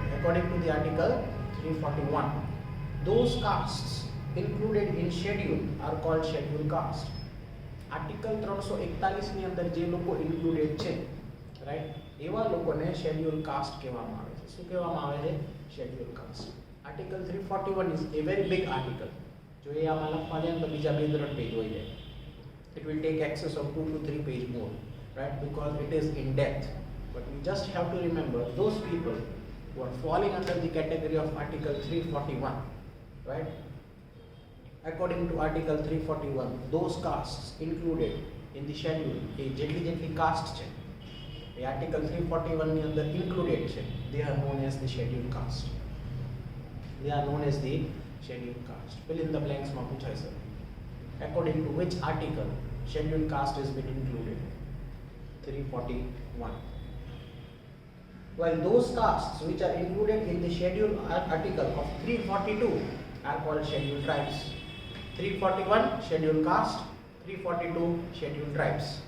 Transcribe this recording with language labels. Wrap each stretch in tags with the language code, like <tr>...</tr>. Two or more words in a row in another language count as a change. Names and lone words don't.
<en>According to the article 341, those castes included in schedule are called scheduled caste.</en> <gu>Article 341 ની અંદર જે લોકો included છે, right? એવા લોકોને</gu> <en>scheduled caste</en> <gu>કહેવામાં આવે છે. શું કહેવામાં આવે છે?</gu> <en>Scheduled caste. Article 341 is a very big article.</en> <gu>જો એ આમાં લખવા જાય તો બીજા 2-3 પેજ હોઈ જાય.</gu> <en>It will take excess of 2 to 3 page more, right? Because it is in depth. But we just have to remember those people who are falling under the category of Article 341, right? According to Article 341, those castes included in the schedule,</en> <gu>જેટલી caste છે, એ Article 341 ની અંદર included છે,</gu> <en>they are known as the scheduled caste. They are known as the scheduled caste. Fill in the blanks</en> <gu>માં પૂછાય છે.</gu> <en>According to which article scheduled caste has been included? 341. While those castes which are included in the schedule article of 342 are called scheduled tribes. 341 scheduled caste, 342 scheduled tribes.</en>